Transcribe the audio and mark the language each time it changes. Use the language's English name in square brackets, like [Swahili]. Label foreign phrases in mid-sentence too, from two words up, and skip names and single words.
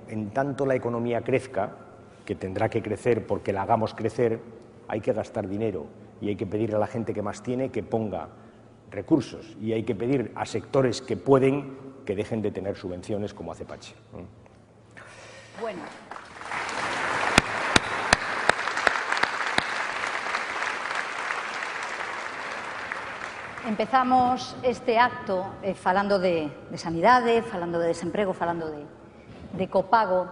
[Spanish] En tanto la economía crezca, que tendrá que crecer porque la hagamos crecer, hay que gastar dinero y hay que pedirle a la gente que más tiene que ponga recursos, y hay que pedir a sectores que pueden que dejen de tener subvenciones, como hace Pachi. Bueno. [Galician] Empezamos este acto falando de sanidade, falando de desemprego, falando de copago.